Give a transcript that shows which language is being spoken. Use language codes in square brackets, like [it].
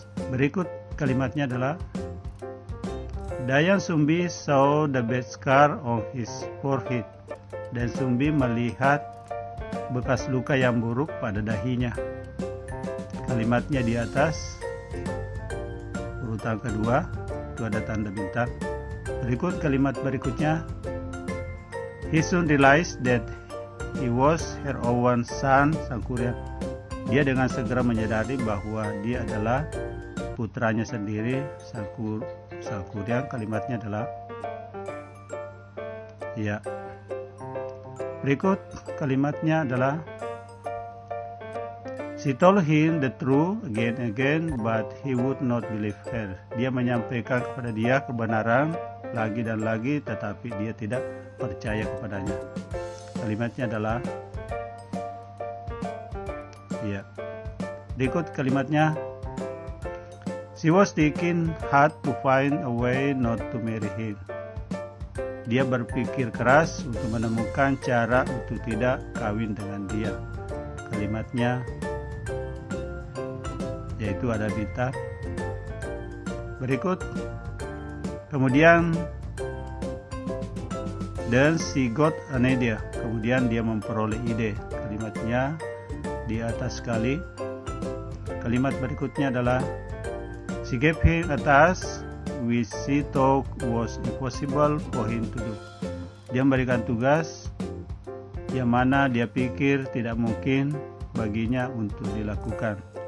[id] Berikut kalimatnya adalah, [en] Dan Sumbi saw the bed scar on his forehead. [id] Dan Sumbi melihat bekas luka yang buruk pada dahinya. Kalimatnya di atas, urutan kedua, itu ada tanda bintang. Berikut kalimat berikutnya, [en] he soon realized that he was her own son, sang kuryang. [id] Dia dengan segera menyadari bahwa dia adalah putranya sendiri, sang kuryang. Kalimatnya adalah, ya. Berikut kalimatnya adalah, [en] she told him the truth again and again, but he would not believe her. [id] Dia menyampaikan kepada dia kebenaran lagi dan lagi, tetapi dia tidak percaya kepadanya. Kalimatnya adalah, ya. Berikut kalimatnya, [en] she was thinking hard to find a way not to marry him. [id] Dia berpikir keras untuk menemukan cara untuk tidak kawin dengan dia. Kalimatnya, yaitu ada bintang. Berikut, kemudian, [en] then she got an idea. [id] Kemudian dia memperoleh ide. Kalimatnya di atas sekali. Kalimat berikutnya adalah, [en] she gave him a task which she thought was impossible for him to do. [id] Dia memberikan tugas yang mana dia pikir tidak mungkin baginya untuk dilakukan.